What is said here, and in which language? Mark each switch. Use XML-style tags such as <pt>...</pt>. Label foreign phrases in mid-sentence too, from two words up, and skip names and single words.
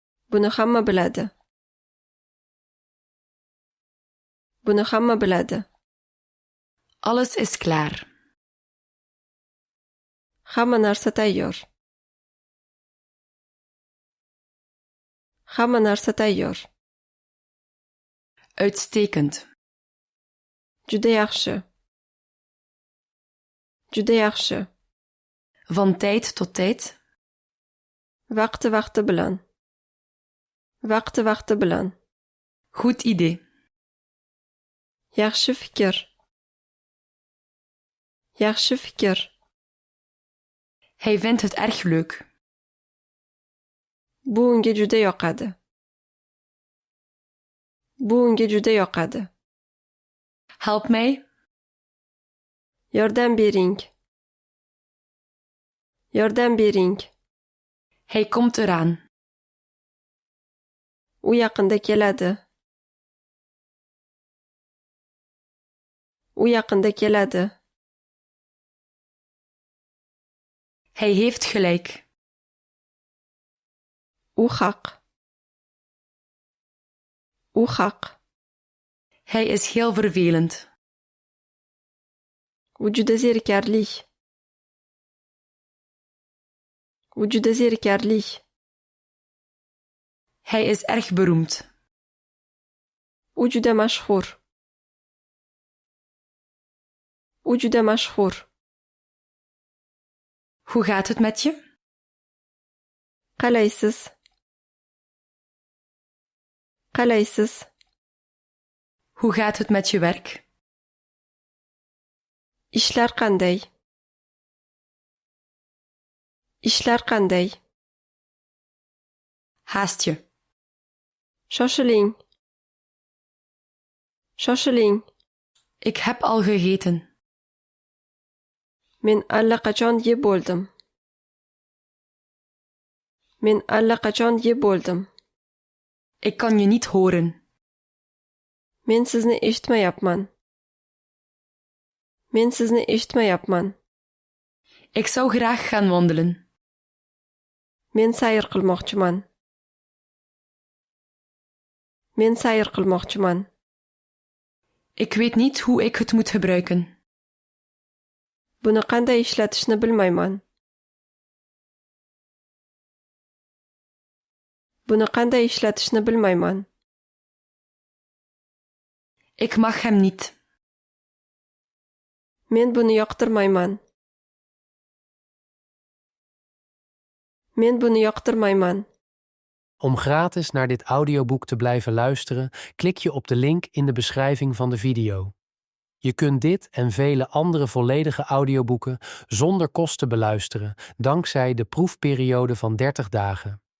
<uz>Buni hamma biladi. Buni hamma biladi.</uz> <nl>Alles is klaar.</nl> <uz>Hamma narsa tayyor. Hamma narsa tayyor.</uz> <nl>Uitstekend.</nl> <uz>Juda yaxshi. Juda yaxshi.</uz> <nl>Van tijd tot tijd.</nl> <uz>Vaqti bilan. Vaqti bilan.</uz> <nl>Goed idee.</nl> <uz>Yaxshi fikr. Yaxshi fikr.</uz> <nl>Hij vindt het erg leuk.</nl> <uz>Bu unga juda yoqadi. Bu unga juda yoqadi.</uz> <nl>Help mij.</nl> <uz>Yordam bering. Yordam bering.</uz> <nl>Hij komt eraan.</nl> <uz>U yaqinda keladi. U yaqinda keladi.</uz> <nl>Hij heeft gelijk.</nl> <uz>U haq. U haq.</uz> <nl>Hij is heel vervelend.</nl> <uz>U juda zerikarli. U juda zerikarli.</uz> <nl>Hij is erg beroemd.</nl> <uz>U juda mashhur. U juda mashhur.</uz> <nl>Hoe gaat het met je?</nl> <uz>Qalaysiz? Qalaysiz?</uz> <nl>Hoe gaat het met je werk?</nl> <uz>Ishlar qanday? Ishlar qanday?</uz> <nl>Haast je.</nl> <uz>Shoshiling. Shoshiling.</uz> <nl>Ik heb al gegeten.</nl> <uz>Men allaqachon yeb bo'ldim. Men allaqachon yeb bo'ldim.</uz> <nl>Ik kan je niet horen.</nl> <uz>Men sizni eshitmayapman. Men sizni eshitmayapman.</uz> <nl>Ik zou graag gaan wandelen.</nl> <uz>Men sayr qilmoqchiman. Men sayr qilmoqchiman.</uz> <nl>Ik weet niet hoe ik het moet gebruiken.</nl> <uz>Buni qanday ishlatishni bilmayman. Buni qanday ishlatishni bilmayman.</uz> <nl>Ik mag hem niet.</nl> <uz>Men buni yoqtirmayman. Men buni yoqtirmayman.</uz> <nl>Om gratis naar dit audioboek te blijven luisteren, klik je op de link in de beschrijving van de video. Je kunt dit en vele andere volledige audioboeken zonder kosten beluisteren, dankzij de proefperiode van 30 dagen.</nl>